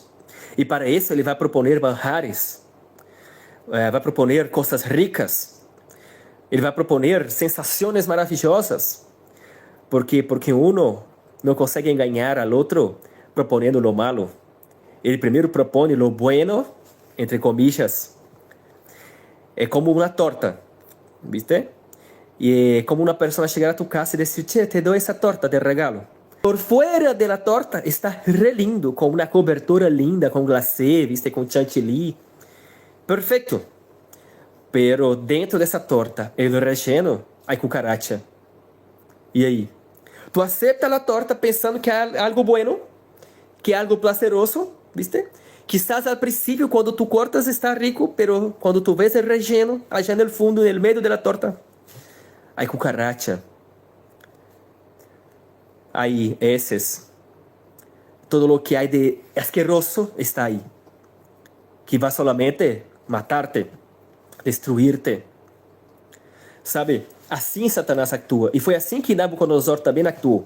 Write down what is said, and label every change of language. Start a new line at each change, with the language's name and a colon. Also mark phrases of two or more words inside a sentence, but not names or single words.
Portuguese: E para isso, ele vai proponer manjares, vai proponer coisas ricas, ele vai proponer sensações maravilhosas, porque uno não consegue enganar al outro proponendo
Spanish: lo malo.
Portuguese: Ele primeiro propõe
Spanish: lo bueno, entre comillas.
Portuguese: É como uma torta, ¿viste? E é como uma pessoa chegar a tu casa e dizer, che, te dou essa torta
Spanish: de regalo.
Portuguese: Por fora da torta está re lindo, com uma cobertura linda, com glacê, ¿viste? Com chantilly. Perfeito. Pero dentro dessa torta,
Spanish: el relleno,
Portuguese: há cucaracha. E aí?
Spanish: Tu acepta
Portuguese: a torta pensando que é algo bueno, que é algo prazeroso, ¿viste?
Spanish: Quizás al
Portuguese: princípio, quando tu cortas, está rico, pero quando
Spanish: tu ves
Portuguese: o relleno, allá no fundo, no meio da torta, há cucaracha, há heces, todo o que há de asqueroso está aí, que vai solamente matar-te, destruir-te. Sabe, assim Satanás atua, e foi assim que Nabucodonosor também actuou.